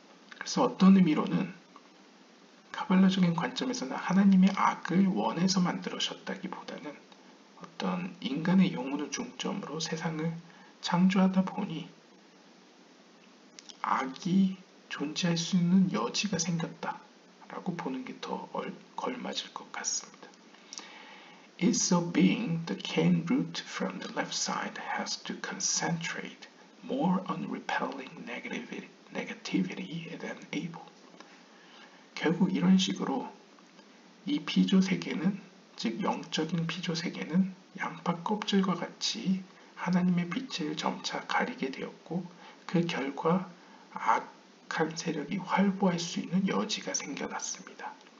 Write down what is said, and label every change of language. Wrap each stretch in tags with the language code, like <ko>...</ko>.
<ko>그래서 어떤 의미로는 카발라적인 관점에서는 하나님의 악을 원해서 만들으셨다기보다는 어떤 인간의 영혼을 중점으로 세상을 창조하다 보니 악이 존재할 수 있는 여지가 생겼다라고 보는 게 더 걸맞을 것 같습니다.</ko> <en>It so being, the Cain root from the left side has to concentrate more on repelling negativity than Abel.</en> <ko>결국 이런 식으로 이 피조세계는, 즉 영적인 피조세계는 양파 껍질과 같이 하나님의 빛을 점차 가리게 되었고 그 결과 악한 세력이 활보할 수 있는 여지가 생겨났습니다.</ko>